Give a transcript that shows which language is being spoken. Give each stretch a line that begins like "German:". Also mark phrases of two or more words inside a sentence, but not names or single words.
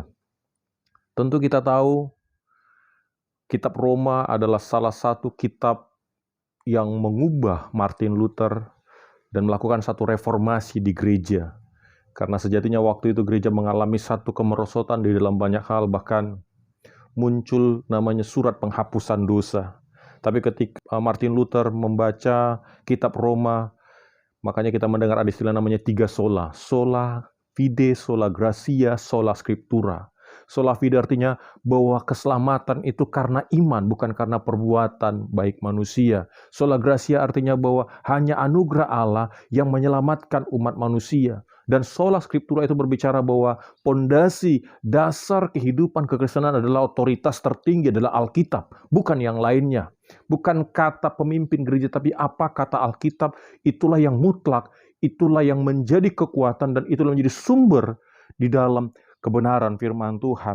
Indonesian: Tentu kita tahu, Kitab Roma adalah salah satu kitab yang mengubah Martin Luther dan melakukan satu reformasi di gereja. Karena sejatinya waktu itu gereja mengalami satu kemerosotan di dalam banyak hal, bahkan muncul namanya surat penghapusan dosa. Tapi ketika Martin Luther membaca kitab Roma, makanya kita mendengar ada istilah namanya 3 sola.
Latin: Sola fide, sola gratia, sola scriptura. Sola fide
Indonesian: artinya bahwa keselamatan itu karena iman, bukan karena perbuatan baik manusia.
Latin: Sola gratia
Indonesian: artinya bahwa hanya anugerah Allah yang menyelamatkan umat manusia. Dan
Latin: sola scriptura
Indonesian: itu berbicara bahwa pondasi dasar kehidupan kekristenan adalah otoritas tertinggi adalah Alkitab, bukan yang lainnya. Bukan kata pemimpin gereja, tapi apa kata Alkitab, itulah yang mutlak, itulah yang menjadi kekuatan, dan itulah menjadi sumber di dalam kebenaran firman Tuhan.